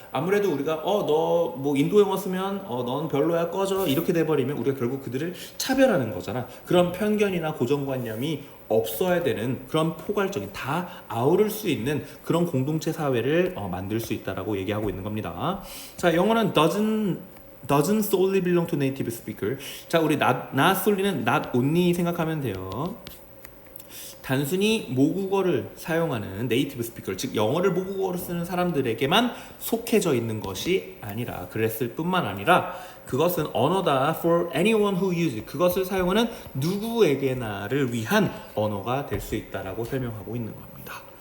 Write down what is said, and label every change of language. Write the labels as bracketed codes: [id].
[ko] 아무래도 우리가 너 뭐 인도 영어 쓰면 넌 별로야 꺼져 이렇게 돼버리면 우리가 결국 그들을 차별하는 거잖아. 그런 편견이나 고정관념이 없어야 되는 그런 포괄적인 다 아우를 수 있는 그런 공동체 사회를 만들 수 있다라고 얘기하고 있는 겁니다. [en] 자, [ko] 영어는 [en] doesn't solely belong to native speaker. [ko] 자, 우리 not solely는 not only 생각하면 돼요. 단순히 모국어를 사용하는 네이티브 스피커, 즉 영어를 모국어로 쓰는 사람들에게만 속해져 있는 것이 아니라 그랬을 뿐만 아니라 그것은 언어다 [en] for anyone who uses [ko] 그것을 사용하는 누구에게나를 위한 언어가 될 수 있다라고 설명하고 있는 겁니다.